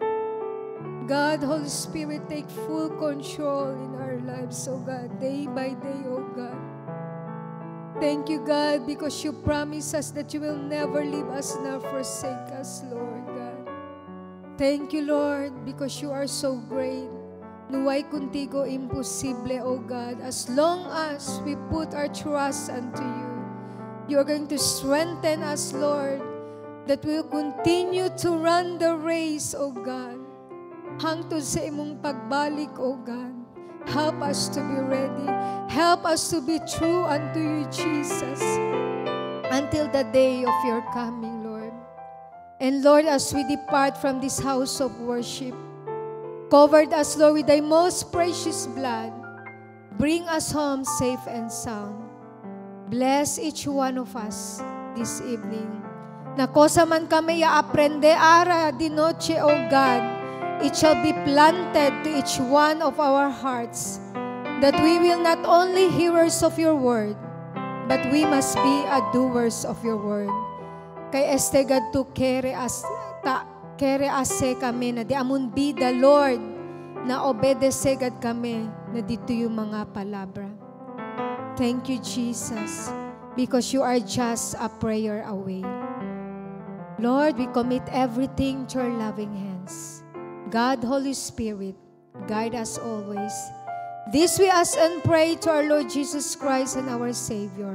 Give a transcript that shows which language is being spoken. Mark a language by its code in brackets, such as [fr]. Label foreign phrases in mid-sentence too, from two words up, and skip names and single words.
[en] God, Holy Spirit, take full control in our lives, oh God, day by day, oh God. Thank you, God, because you promise us that you will never leave us nor forsake us, Lord God. Thank you, Lord, because you are so great. [cbk] Nuway kuntigo imposible, [en] O God. As long as we put our trust unto you, you are going to strengthen us, Lord, that we will continue to run the race, O God. [ceb] Hangtod sa imong pagbalik, [en] O God. Help us to be ready. Help us to be true unto you, Jesus, until the day of your coming, Lord. And Lord, as we depart from this house of worship, covered us, Lord, with thy most precious blood. Bring us home safe and sound. Bless each one of us this evening. [cbk] Na kosa man kami aprende ara di noche, [en] O God, it shall be planted to each one of our hearts, that we will not only hearers of your word, but we must be doers of your word. [cbk] Kay estegad to kere ase kami na di amon bida, Lord, na obedece gad kami na dito yung mga palabra. [en] Thank you, Jesus, because you are just a prayer away. Lord, we commit everything to your loving hands. God, Holy Spirit, guide us always. This we ask and pray to our Lord Jesus Christ and our Savior.